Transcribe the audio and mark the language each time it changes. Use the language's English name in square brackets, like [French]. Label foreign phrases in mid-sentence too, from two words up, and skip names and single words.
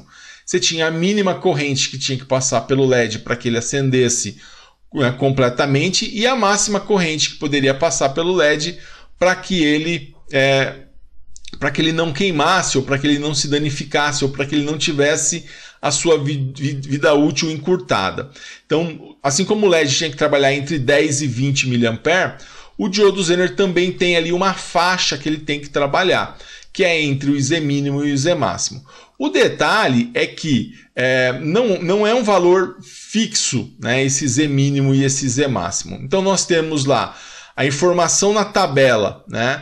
[Portuguese] Você tinha a mínima corrente que tinha que passar pelo LED para que ele acendesse completamente e a máxima corrente que poderia passar pelo LED para que ele não queimasse, ou para que ele não se danificasse, ou para que ele não tivesse a sua vida útil encurtada. Então, assim como o LED tinha que trabalhar entre 10 e 20 mA, o diodo Zener também tem ali uma faixa que ele tem que trabalhar, que é entre o IZ mínimo e o IZ máximo. O detalhe é que não é um valor fixo, né, esse Z mínimo e esse Z máximo. Então nós temos lá a informação na tabela, né?